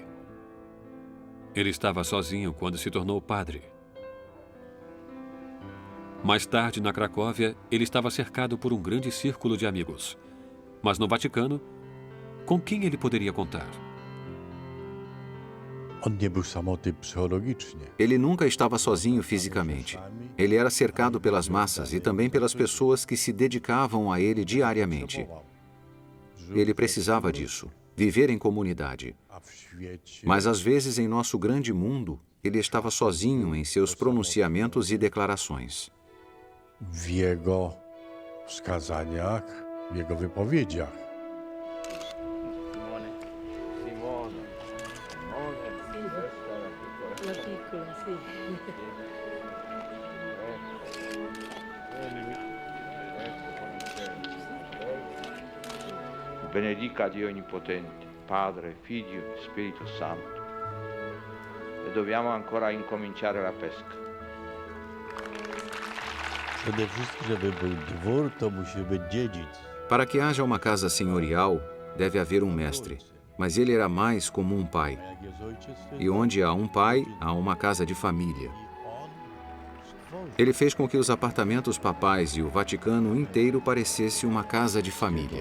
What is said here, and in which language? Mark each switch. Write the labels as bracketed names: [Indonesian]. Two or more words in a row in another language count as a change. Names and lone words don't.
[Portuguese] Ele estava sozinho quando se tornou padre. Mais tarde, na Cracóvia, ele estava cercado por um grande círculo de amigos. Mas no Vaticano, com quem ele poderia contar? [Polish] On nie był samotny psychologicznie. [Portuguese] Ele nunca estava sozinho fisicamente. Ele era cercado pelas massas e também pelas pessoas que se dedicavam a ele diariamente. Ele precisava disso, viver em comunidade. [Polish] A w świecie [Portuguese] Mas às vezes, em nosso grande mundo, ele estava sozinho em seus pronunciamentos e declarações. [Polish] w jego wskazaniach, w jego wypowiedziach. [Italian] La piccola, sì. Benedica Dio Onnipotente, Padre, Figlio, Spirito Santo. E dobbiamo ancora incominciare la pesca. [Polish] Przede wszystkim, żeby był dwór, to musi być dziedzic. [Portuguese] Para que haja uma casa senhorial, deve haver um mestre. Mas ele era mais como um pai. [Polish] Jak jest ojciec, to [Portuguese] E onde há um pai, há uma casa de família. Ele fez com que os apartamentos papais e o Vaticano inteiro parecesse uma casa de família.